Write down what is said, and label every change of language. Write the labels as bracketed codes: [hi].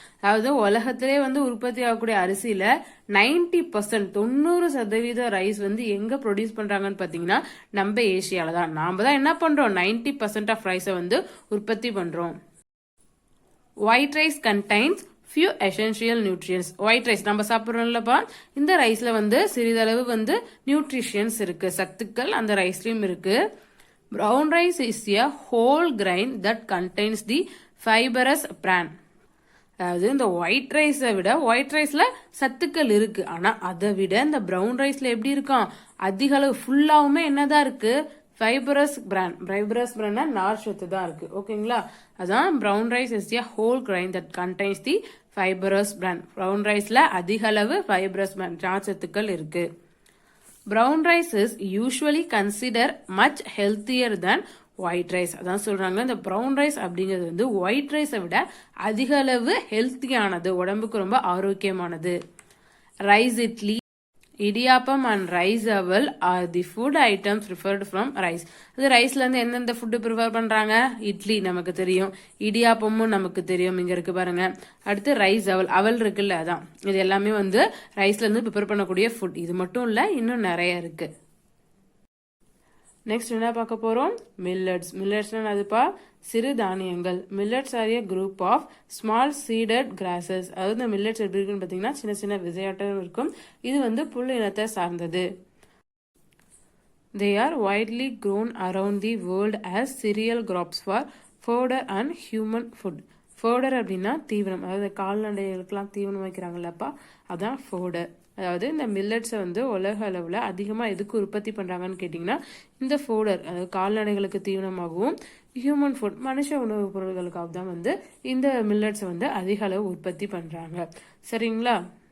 [ta] அதாவது உலகத்திலே வந்து உற்பத்தி ஆகக்கூடிய அரிசியில 90%, 90% ரைஸ் வந்து எங்க ப்ரொடியூஸ் பண்றாங்கன்னு பாத்தீங்கன்னா நம்ம ஏசியால தான். நாம தான் என்ன பண்றோம்? 90% ஆஃப் ரைஸை வந்து உற்பத்தி பண்றோம். [en] White rice contains few essential nutrients. [ta] White rice நம்ம சாப்பிடுறோம்லப்பா, இந்த ரைஸ்ல வந்து சிறிதளவு வந்து நியூட்ரிஷன்ஸ் இருக்கு, சத்துக்கள் அந்த ரைஸ்லயும் இருக்கு. [en] Brown rice is a whole grain that contains the fibrous bran. [ta] அதாவது இந்த ஒயிட் ரைஸை விட ஒயிட் ரைஸ்ல சத்துக்கள் இருக்கு, ஆனா அதை விட இந்த பிரவுன் ரைஸ்ல எப்படி இருக்கும்? அதிக அளவு ஃபுல்லாவுமே என்னதான் இருக்கு? ஃபைபரஸ் பிரான். ஃபைபரஸ் பிரான்னா நார் சத்து தான் இருக்கு. ஓகேங்களா? அதான் [en] Brown rice is a whole grain that contains the fibrous bran. [ta] Brown ரைஸ்ல அதிக அளவு ஃபைபரஸ் பிரான், நார் சத்துக்கள் இருக்கு. [en] Brown rice is usually considered much healthier than white rice. [ta] அதான் சொல்றாங்க இந்த brown rice அப்படிங்கிறது வந்து white rice விட அதிக அளவு ஹெல்த்தியானது, உடம்புக்கு ரொம்ப ஆரோக்கியமானது. [en] Rice idli, idiyappam and rice aval are the food items preferred from rice. [ta] அது ரைஸ்ல இருந்து எந்தெந்த ஃபுட்டு ப்ரிஃபர் பண்றாங்க? இட்லி நமக்கு தெரியும், இடியாப்பமும் நமக்கு தெரியும், இங்க இருக்கு பாருங்க. அடுத்து ரைஸ் அவல், அவல் இருக்குல்ல, அதான். இது எல்லாமே வந்து ரைஸ்ல இருந்து ப்ரிப்பேர் பண்ணக்கூடிய ஃபுட். இது மட்டும் இல்ல, இன்னும் நிறைய இருக்கு. நெக்ஸ்ட் என்ன பார்க்க போறோம்? மில்லட்ஸ். மில்லட்ஸ்னா அதுப்பா சிறு தானியங்கள். [en] Millets are a group of small seeded grasses. [ta] அதாவது இந்த மில்லட்ஸ் எப்படி இருக்குன்னு பாத்தீங்கன்னா சின்ன சின்ன விதையாட்டம் இருக்கும். இது வந்து புல் இனத்தை சார்ந்தது. [en] They are widely grown around the world as cereal crops for fodder and human food. [ta] Fodder அப்படின்னா தீவனம், அதாவது கால்நடைகளுக்கெல்லாம் தீவனம் வைக்கிறாங்கல்லப்பா, அதான் ஃபோடர். அதாவது இந்த மில்லட்ஸை வந்து உலக அளவில் அதிகமாக எதுக்கு உற்பத்தி பண்ணுறாங்கன்னு கேட்டிங்கன்னா இந்த ஃபோடர், அதாவது கால்நடைகளுக்கு தீவனமாகவும் ஹியூமன் ஃபுட், மனுஷ உணவுப் பொருட்களுக்காக தான் வந்து இந்த மில்லட்ஸை வந்து அதிக அளவு உற்பத்தி பண்ணுறாங்க. சரிங்களா?